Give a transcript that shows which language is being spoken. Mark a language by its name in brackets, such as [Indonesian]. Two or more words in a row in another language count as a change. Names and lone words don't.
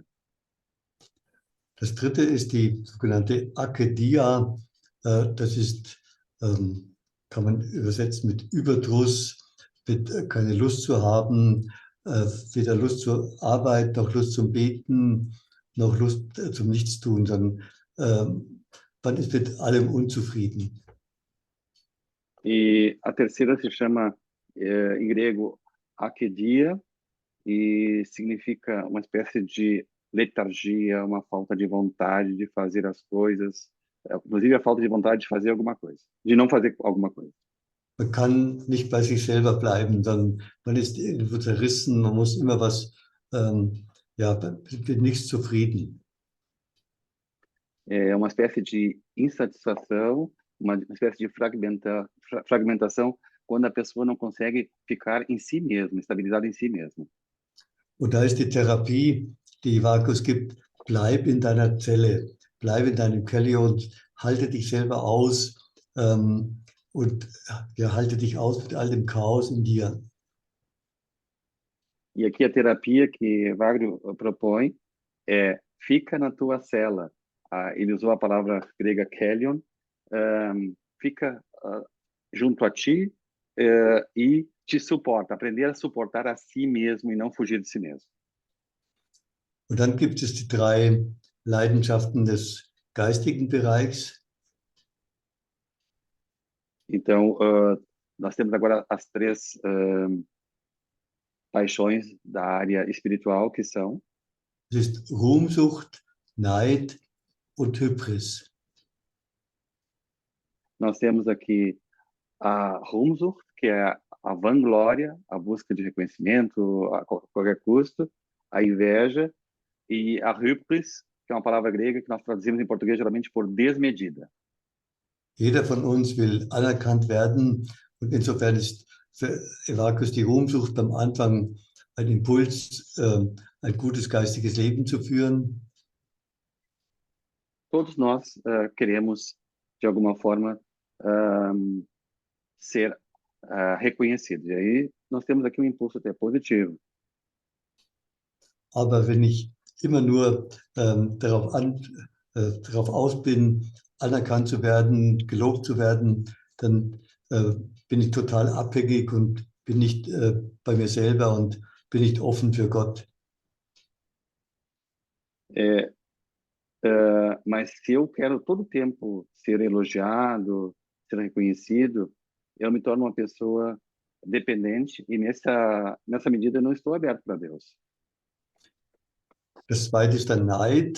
[German] Das dritte ist die sogenannte Akedia. Das ist, kann man übersetzen mit Überdruss, mit keine Lust zu haben, weder Lust zur Arbeit, noch Lust zum Beten, noch Lust zum Nichtstun, sondern man ist mit allem unzufrieden. [Portuguese] E a terceira se chama, em grego, akedia, e significa uma espécie de letargia, uma falta de vontade de fazer as coisas, inclusive a falta de vontade de fazer alguma coisa, de não fazer alguma coisa. [German] Man kann nicht bei sich selber bleiben, sondern man ist irgendwo zerrissen, man muss immer was, ja, mit nichts zufrieden. [Portuguese] É uma espécie de insatisfação, uma espécie de fragmentação, quando a pessoa não consegue ficar em si mesma, estabilizada em si mesma. [German] Und da ist die Therapie, die Ivakos gibt, bleib in deiner Zelle, bleib in deinem Keller und halte dich selber aus und ja, halte dich aus mit all dem Chaos in dir. [Portuguese] E aqui a terapia que Wagner propõe é fica na tua cela. Ele usou a palavra grega kelion, fica junto a ti e te suporta, aprender a suportar a si mesmo e não fugir de si mesmo. [German] Und dann gibt es die 3 Leidenschaften des geistigen Bereichs. [Portuguese] Então, nós temos agora as 3 paixões da área espiritual, que são [German] Das ist Ruhmsucht, Neid und Hybris. [Portuguese] nós temos aqui a Ruhmsucht, que é a vanglória, a busca de reconhecimento a qualquer custo, a inveja, e a Hybris, que é uma palavra grega que nós traduzimos em português geralmente por desmedida. [German] Jeder von uns will anerkannt werden und insofern ist für Ivakos die Ruhmsucht am Anfang ein Impuls, ein gutes geistiges Leben zu führen. [Portuguese] Todos nós queremos, de alguma forma, ser reconhecidos. E aí nós temos aqui um impulso até positivo. [German] Aber wenn ich immer nur darauf aus bin, anerkannt zu werden, gelobt zu werden, dann bin ich total abhängig und bin nicht bei mir selber und bin nicht offen für Gott. [Portuguese] Mas se eu quero todo o tempo ser elogiado, ser reconhecido, eu me torno uma pessoa dependente e nessa medida eu não estou aberto para Deus. [German] Das zweite ist der Neid.